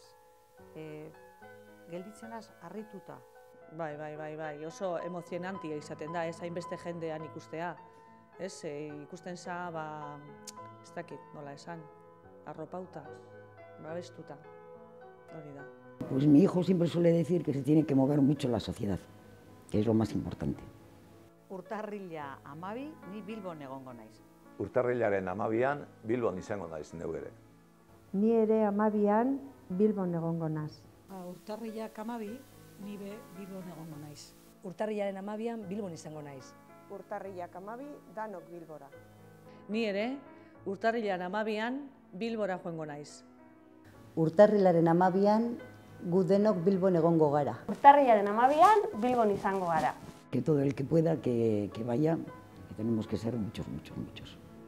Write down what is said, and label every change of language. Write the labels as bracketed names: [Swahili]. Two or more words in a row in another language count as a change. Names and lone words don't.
[Basque] Gelditzenaz harrituta. Bai, oso emozionantia izaten da, ez hainbeste jendean ikustea. Ez, ikusten za, ez dakit, nola esan, arropauta, babestuta, hori da. [Spanish] Pues mi hijo siempre suele decir que se tiene que mover mucho la sociedad, que es lo más importante. [Basque] Urtarrila 12, ni Bilbon egongo naiz. Urtarrilaren 12an Bilbon izango naiz neu ere. Ni ere 12an Bilbon egongo naiz. Urtarrilak 12, ni Bilbon egongo naiz. Urtarrilaren 12an Bilbon izango naiz. Urtarrilak 12, danok Bilbora. Ni ere, urtarrilaren 12an Bilbora joango naiz. Urtarrilaren 12an gu denok Bilbon egongo gara. Urtarrilaren 12an Bilbon izango gara. [Spanish] Que todo el que pueda que vaya, que tenemos que ser muchos.